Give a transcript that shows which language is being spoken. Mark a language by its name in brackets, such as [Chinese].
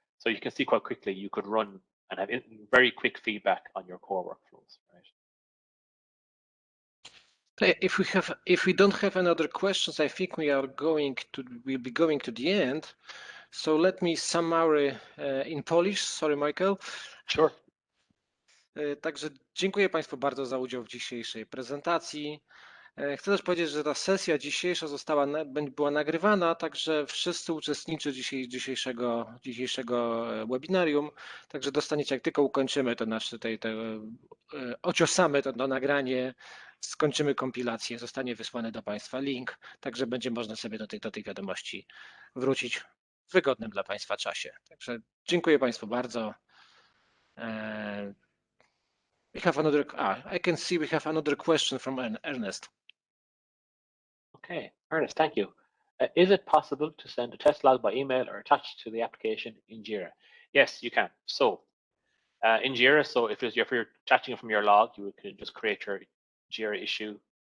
[English] So you can see quite quickly you could run and have very quick feedback on your core workflows, right? If we don't have any other questions, I think we'll be going to the end. So let me summary in Polish. Sorry, Michael. Sure. [Polish] Także dziękuję Państwu bardzo za udział w dzisiejszej prezentacji. Chcę też powiedzieć, że ta sesja dzisiejsza była nagrywana, także wszyscy uczestnicy dzisiejszego webinarium, także dostaniecie, jak tylko ukończymy to nasze ociosamy to nagranie, skończymy kompilację, zostanie wysłany do Państwa link, także będzie można sobie do tych wiadomości wrócić w wygodnym dla Państwa czasie. Także dziękuję Państwu bardzo. [English] I can see we have another question from Ernest. Okay, Ernest, thank you. Is it possible to send a test log by email or attach to the application in Jira? Yes, you can. So in Jira, so if you're attaching it from your log, you can just create your Jira issue.